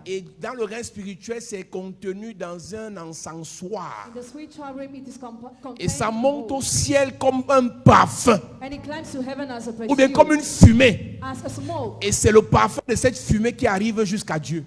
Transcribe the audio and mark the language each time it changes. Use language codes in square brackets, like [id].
[fr] Et dans le règne spirituel, c'est contenu dans un encensoir. [en] In the spiritual realm, it is contained [fr] Et ça [en] in [fr] monte au [en] both. [fr] ciel comme un parfum. [en] And it climbs to heaven as a [fr] Ou bien [en] perfume, [fr] comme une fumée. [en] as a smoke. [fr] Et c'est le parfum de cette fumée qui arrive jusqu'à Dieu.